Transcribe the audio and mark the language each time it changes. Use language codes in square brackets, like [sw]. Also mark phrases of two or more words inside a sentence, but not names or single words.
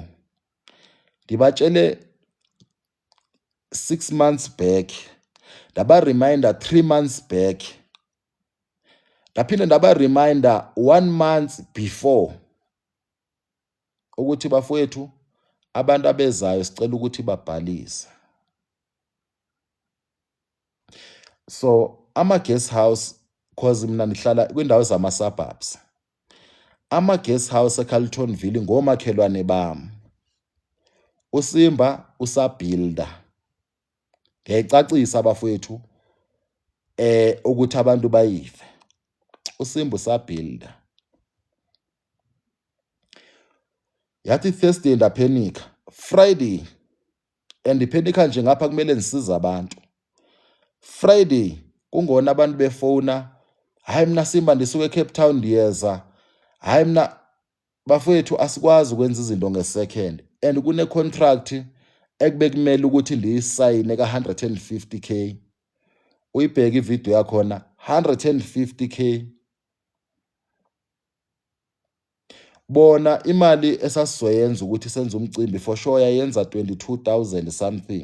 [xh] Ndibatshele [en] 6 months back, [xh] ndaba-reminder [en] 3 months back, [xh] ndaphinde ndaba-reminder [en] 1 month before [xh] ukuthi bafowethu abantu abezayo sicela ukuthi babhalise. So ama-guest house, cause mina ndihlala kwiindawo zama-suburbs, ama-guest house eCarltonville ngomakhelwane bam. USimba usabhilda, ndiyayicacisa bafowethu ukuthi abantu bayive, uSimba usabhilda. Yathi Thursday ndaphenika, Friday andiphenika nje ngapha kumele ndisize abantu. Friday kungona abantu befowuna, hayi mna Simba ndisuka eCape Town ndiyeza, hayi mna bafowethu asikwazi ukwenza izinto nge-second, and kune-contract ekube kumele ukuthi ndiyisayine ka-150K. [zu] Uyibheke ividiyo yakhona, 150K. Bona imali esasizoyenza ukuthi senze umcimbi [en] for sure [zu] yayenza 22,000 something.